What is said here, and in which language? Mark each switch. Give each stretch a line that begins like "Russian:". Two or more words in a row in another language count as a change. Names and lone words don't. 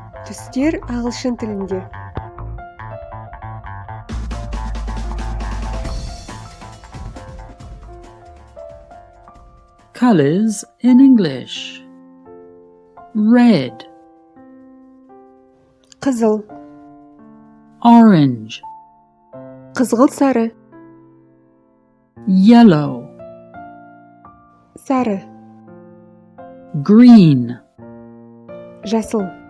Kazakh: Түстер ағылшын тілінде.
English: Colors in English. Red,
Kazakh: Қызыл,
English: orange,
Kazakh: қызғылт сары,
English: yellow,
Kazakh: сары,
English: green,
Kazakh: жасыл,